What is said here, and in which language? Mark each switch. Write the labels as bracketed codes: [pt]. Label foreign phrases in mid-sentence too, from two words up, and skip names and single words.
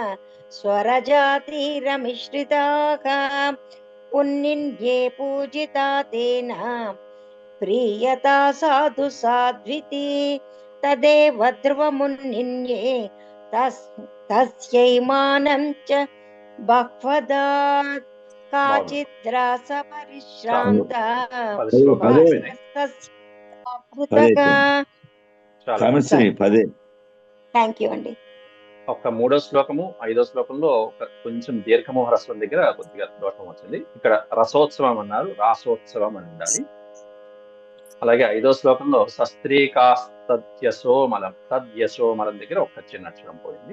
[sa] स्वरजातिरमिश्रिताः उन्निन्ये पूजिता तेन प्रीयता साधु साध्विति तदेव ध्रुवमुन्निन्ये तस्यै मानं च बह्वदात् काचिद्रासपरिश्रान्ता [en] thank you [sa] అండి. [te] ఒక మూడో శ్లోకము ఐదో శ్లోకంలో కొంచెం దీర్ఘమోహ రస్వం దగ్గర కొద్దిగా దోషం వచ్చింది. ఇక్కడ రసోత్సవం అన్నారు, రాసోత్సవం అని ఉండాలి. అలాగే ఐదో శ్లోకంలో సస్త్రీకాస్తద్యశోమలం తద్యశోమలం దగ్గర ఒక చిన్న అక్షరం పోయింది.